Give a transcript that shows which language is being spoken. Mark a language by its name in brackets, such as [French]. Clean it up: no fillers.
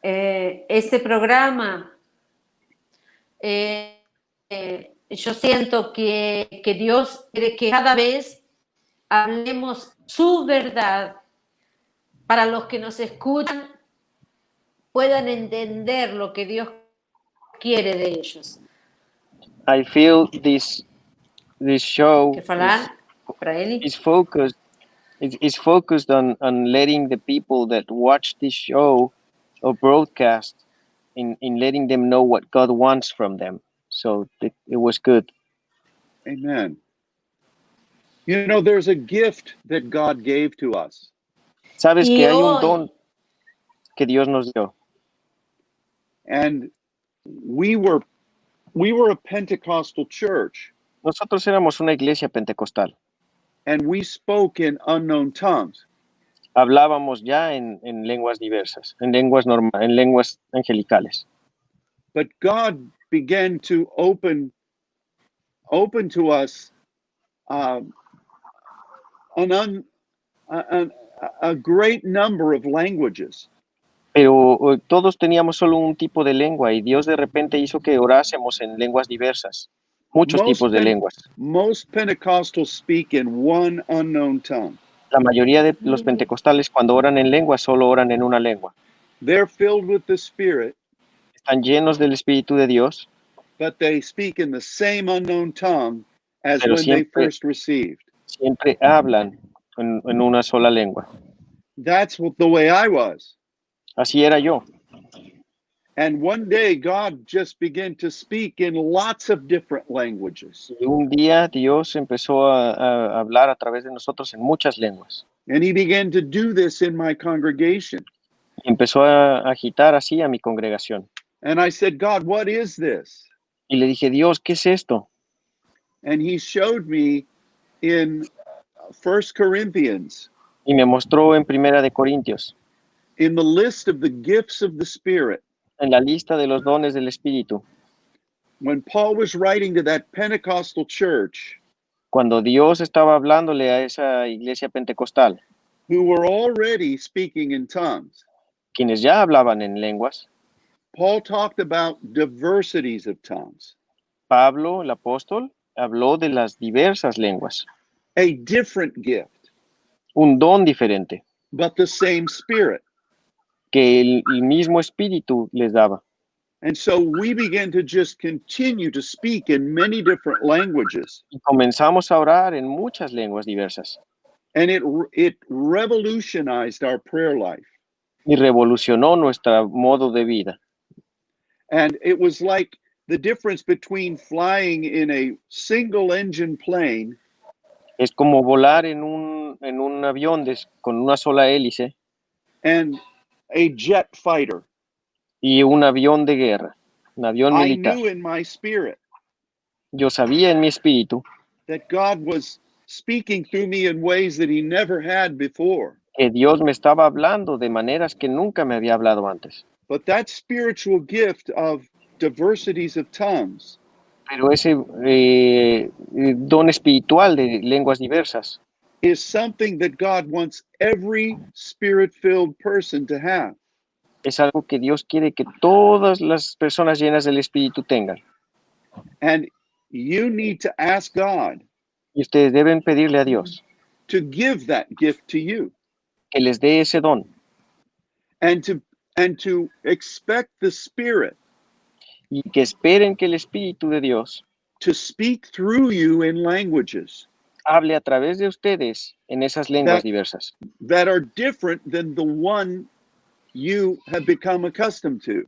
[Spanish] Este programa, yo siento que Dios quiere que cada vez hablemos su verdad para los que nos escuchan puedan entender lo que Dios quiere de ellos. [English] I feel this show [Spanish] ¿Qué falar? Para Eli. [English] is focused on letting the people that watch this show or broadcast in letting them know what God wants from them. So it was good. Amen. You know, there's a gift that God gave to us. [Spanish] Sabes Y que hay un hoy- don que Dios nos dio. [English] And we were a Pentecostal church, [Spanish] Nosotros éramos una iglesia pentecostal. [English] and we spoke in unknown tongues. [Spanish] Hablábamos ya en lenguas diversas, en lenguas angelicales. [English] But God began to open to us a great number of languages. [Spanish] Pero todos teníamos solo un tipo de lengua y Dios de repente hizo que orásemos en lenguas diversas, muchos tipos de lenguas. [English] Most Pentecostals speak in one unknown tongue. [Spanish] La mayoría de los pentecostales cuando oran en lengua solo oran en una lengua. [English] They're filled with the Spirit, [Spanish] Están llenos del Espíritu de Dios, [English] but they speak in the same unknown tongue as [Spanish] Pero [English] when they [Spanish] siempre- [English] first received. [Spanish] siempre hablan en una sola lengua. [English] That's the way I was. [Spanish] Así era yo. [English] And one day God just began to speak in lots of different languages. [Spanish] Y un día Dios empezó a hablar a través de nosotros en muchas lenguas. [English] And he began to do this in my congregation. [Spanish] Y empezó a agitar así a mi congregación. [English] And I said, God, what is this? [Spanish] Y le dije, Dios, ¿qué es esto? [English] And he showed me in 1 Corinthians, [Spanish] Y me mostró en Primera de Corintios, [English] in the list of the gifts of the Spirit, [Spanish] en la lista de los dones del Espíritu, [English] when Paul was writing to that Pentecostal church, [Spanish] cuando Dios estaba hablándole a esa iglesia pentecostal, [English] who were already speaking in tongues. [Spanish] quienes ya hablaban en lenguas. [English] Paul talked about diversities of tongues, [Spanish] Pablo, el apóstol, habló de las diversas lenguas, [English] a different gift, [Spanish] un don diferente [English] but the same Spirit. [Spanish] que el mismo espíritu les daba. [English] And so we began to just continue to speak in many different languages. [Spanish] Y comenzamos a orar en muchas lenguas diversas. [English] And it revolutionized our prayer life. [Spanish] Y revolucionó nuestro modo de vida. [English] And it was like the difference between flying in a single engine plane [Spanish] Es como volar en un avión con una sola hélice [English] and a jet fighter. [Spanish] y un avión de guerra, un avión [English] I [Spanish] militar. [English] knew in my spirit [Spanish] Yo sabía en mi espíritu [English] that God was speaking through me in ways that he never had before. [Spanish] que Dios me estaba hablando de maneras que nunca me había hablado antes. [English] But that spiritual gift of diversities of tongues [Spanish] Pero ese don espiritual de lenguas diversas [English] is something that God wants every spirit-filled person to have. [Spanish] es algo que Dios quiere que todas las personas llenas del espíritu tengan. [English] And you need to ask God [Spanish] Y ustedes deben pedirle a Dios [English] to give that gift to you [Spanish] que les dé ese don [English] and to expect the Spirit [Spanish] y que esperen que el Espíritu de Dios [English] to speak through you in languages [Spanish] hable a través de ustedes en esas lenguas diversas, [English] that are different than the one you have become accustomed to.